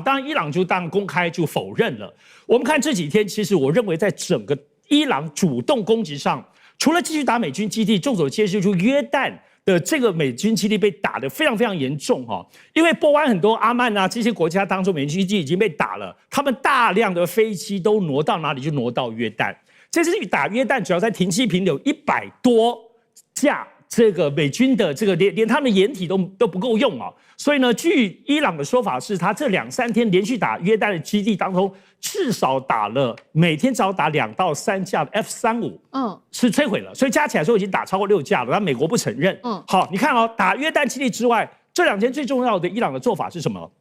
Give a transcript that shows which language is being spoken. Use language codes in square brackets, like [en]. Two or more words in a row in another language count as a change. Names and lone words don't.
[zh] 當然伊朗就當然公開就否認了。我們看這幾天，其實我認為在整個伊朗主動攻擊上，除了繼續打美軍基地，眾所皆知，就約旦的這個美軍基地被打得非常非常嚴重哈，因為波灣很多阿曼啊這些國家當中美軍基地已經被打了，他們大量的飛機都挪到哪裡？就挪到約旦。這次打約旦，主要在停機坪有100多架這個美軍的這個連他們的掩體都不夠用啊，所以呢，據伊朗的說法是，他這2-3天連續打約旦的基地當中，至少打了每天只要打2到3架的 F-35，是摧毀了，所以加起來說已經打超過6架了，但美國不承認。好，你看哦，打約旦基地之外，這2天最重要的伊朗的做法是什麼？